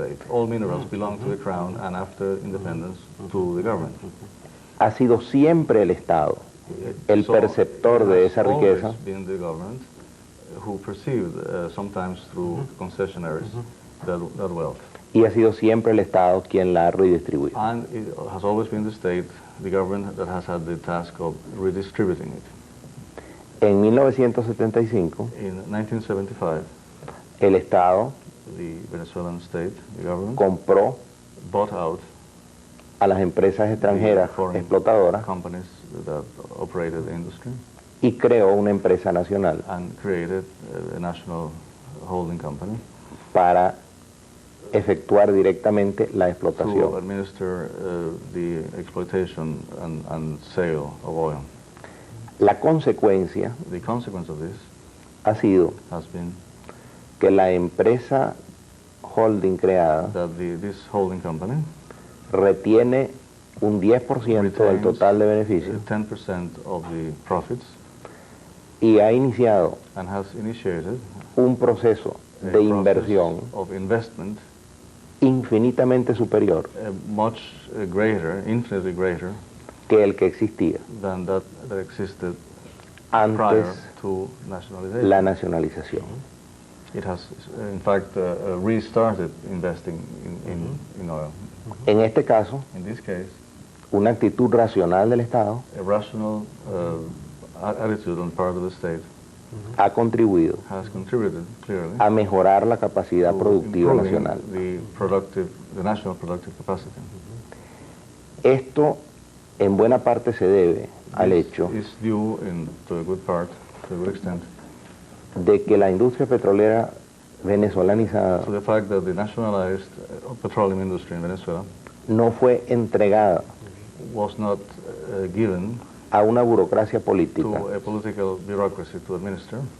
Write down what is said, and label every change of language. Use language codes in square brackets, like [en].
[en] All minerals belong to the crown, and after independence to the government. [es] Ha sido siempre el Estado el perceptor de esa riqueza. [en] Been the government who perceived, sometimes through concessionaries, that wealth. [es] Y ha sido siempre el Estado quien la ha redistribuido. [en] And it has always been the state, the government, that has had the task of redistributing it. [es] En 1975, [en] in 1975, [es] el Estado [en] the Venezuelan state, the government, [es] compró [en] bought out [es] a las empresas extranjeras explotadoras [en] companies that operated the industry [es] y creó una empresa nacional [en] and created a national holding company [es] para efectuar directamente la explotación. [en] To administer the exploitation and sale of oil. [es] La consecuencia [en] the consequence of this [es] ha sido [en] has been [es] que la empresa holding creada [en] this holding company [es] retiene un 10% del total de beneficios [en] 10% of the profits [es] y ha iniciado [en] and has initiated [es] un proceso de inversión [en] of investment [es] infinitamente superior [en] much greater, infinitely greater [es] que el que existía [en] than that existed [es] antes [en] prior to nationalization. [es] La nacionalización. [en] It has, in fact, restarted investing in oil. [es] En este caso, [en] in this case, [es] una actitud racional del Estado [en] a rational attitude on the part of the state [es] ha contribuido [en] has contributed clearly [es] a mejorar la capacidad productiva nacional. [en] The national productive capacity. [es] Esto en buena parte se debe al hecho [en] is due to a good part, to a good extent, [es] de que la industria petrolera venezolanizada [en] to the fact that the nationalized petroleum industry in Venezuela [es] no fue entregada [en] was not given [es] a una burocracia política, [en] to a political bureaucracy to administer,